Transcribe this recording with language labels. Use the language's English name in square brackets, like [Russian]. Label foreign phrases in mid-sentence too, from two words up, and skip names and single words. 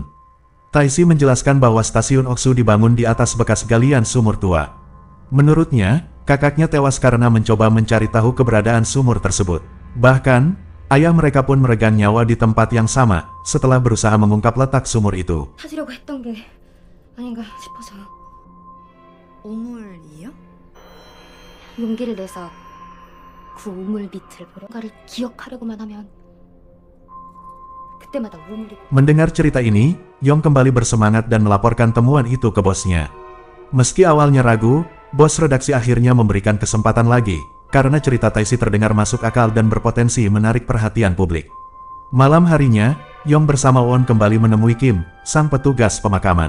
[Indonesian] Taisi menjelaskan bahwa stasiun Oksu dibangun di atas bekas galian sumur tua. Menurutnya, kakaknya tewas karena mencoba mencari tahu keberadaan sumur tersebut. Bahkan, Ayah mereka pun meregang nyawa di tempat yang sama setelah berusaha mengungkap letak sumur itu. [Korean] 찾으려고 했던 게 아닌가 싶어서. 우물이요? 용기를 내서 그 우물 밑을 보려 뭔가를 기억하려고만 하면 그때마다 우물이. [Indonesian] Mendengar cerita ini, Yong kembali bersemangat dan melaporkan temuan itu ke bosnya. Meski awalnya ragu, bos redaksi akhirnya memberikan kesempatan lagi, karena cerita Taisi terdengar masuk akal dan berpotensi menarik perhatian publik. Malam harinya, Yong bersama Won kembali menemui Kim, sang petugas pemakaman.